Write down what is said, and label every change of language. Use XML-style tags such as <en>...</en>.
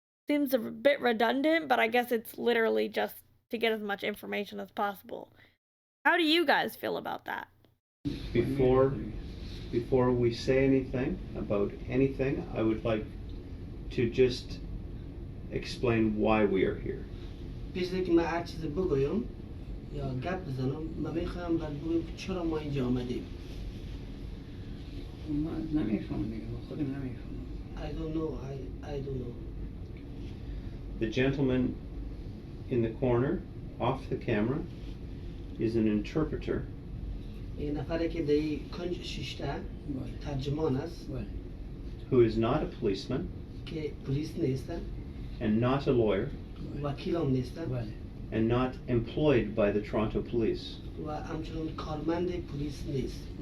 <en>Seems a bit redundant, but I guess it's literally just to get as much information as possible. How do you guys feel about that? Before we say anything about anything, I would like to just explain why we are here.</en> <fa>پیش از اینکه من هر چیزی بگویم یا گپ بزنم من میخوام برات بگم چرا ما اینجا آمدیم. ما نمیفهمم دیگه خودم نمیفهمم.</fa> <en>I don't know. I don't know. The gentleman in the corner, off the camera, is an interpreter.</en> <fa>این نفری که در کنج شیشته ترجمان است.</fa> <en>Who is not a policeman.</en> <fa>که پلیس نیست.</fa> <en>And not a lawyer.</en> <fa>وکیل هم نیست.</fa> <en>And not employed by the Toronto Police.</en> <fa>و همچنان کارمند پلیس نیست.</fa>